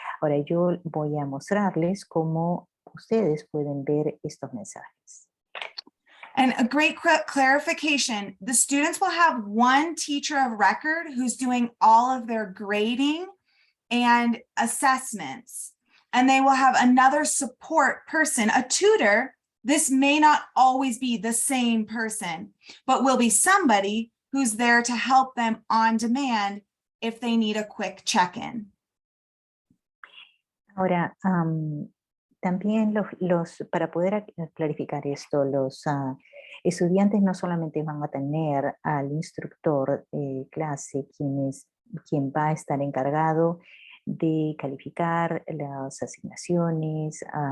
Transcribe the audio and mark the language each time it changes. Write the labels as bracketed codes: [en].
[es] Ahora yo voy a mostrarles cómo ustedes pueden ver estos mensajes. [en] And a great clarification, the students will have one teacher of record who's doing all of their grading and assessments. And they will have another support person, a tutor. This may not always be the same person, but will be somebody who's there to help them on demand if they need a quick check-in. [es] Ahora, también para poder clarificar esto, los estudiantes no solamente van a tener al instructor de clase, quien va a estar encargado de calificar las asignaciones